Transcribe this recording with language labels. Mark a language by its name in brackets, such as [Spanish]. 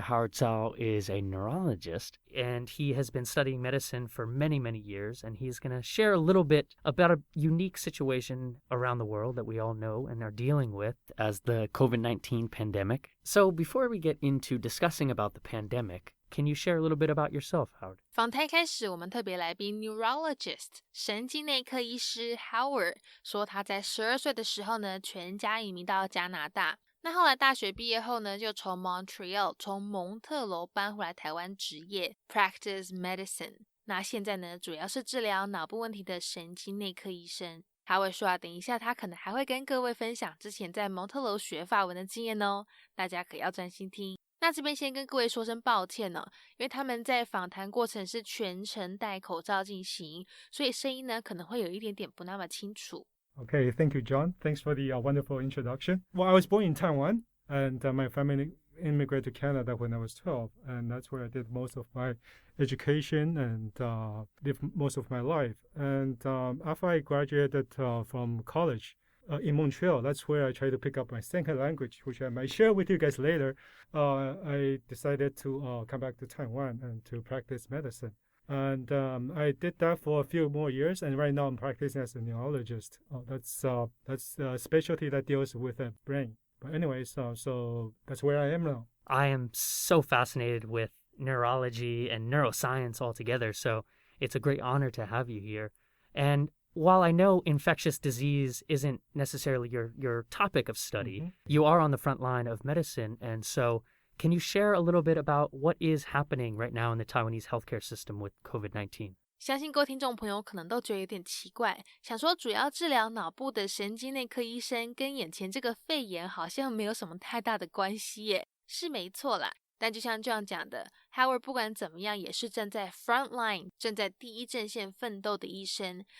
[English] Howard Chao is a neurologist, and he has been studying medicine for many, many years, and he's going to share a little bit about a unique situation around the world that we all know and are dealing with as the COVID-19 pandemic. So before we get into discussing about the pandemic,Can you share a little bit about yourself, Howard? [Chinese] 访谈开始，我们特别来宾 neurologist 神经内科医师 Howard 说，他在12岁的时候呢，全家移民到加拿大。那后来大学毕业后呢，就从 Montreal 从蒙特楼搬回来台湾执业 [English] practice medicine。 [Chinese] 那现在呢，主要是治疗脑部问题的神经内科医生。 Howard 说啊，等一下他可能还会跟各位分享之前在蒙特楼学法文的经验哦，大家可要专心听。那这边先跟各位说声抱歉哦，因为他们在访谈过程是全程戴口罩进行，所以声音呢可能会有一点点不那么清楚。 [English] Okay, thank you, John. Thanks for the wonderful introduction. Well, I was born in Taiwan, and my family immigrated to Canada when I was 12, and that's where I did most of my education and lived most of my life. And after I graduated from college,in Montreal, that's where I tried to pick up my second language, which I might share with you guys later. I decided to come back to Taiwan and to practice medicine. And I did that for a few more years, and right now I'm practicing as a neurologist. That's a specialty that deals with the brain. But anyways, so that's where I am now. I am so fascinated with neurology and neuroscience altogether, so it's a great honor to have you here. And...While I know infectious disease isn't necessarily your topic of study, you are on the front line of medicine. And so can you share a little bit about what is happening right now in the Taiwanese healthcare system with COVID-19? [Chinese] 相信各位听众朋友可能都觉得有点奇怪，想说主要治疗脑部的神经内科医生跟眼前这个肺炎好像没有什么太大的关系耶，是没错啦。但就像这样讲的 Howard 不管怎么样也是站在 front line 正在第一阵线奋斗的医生。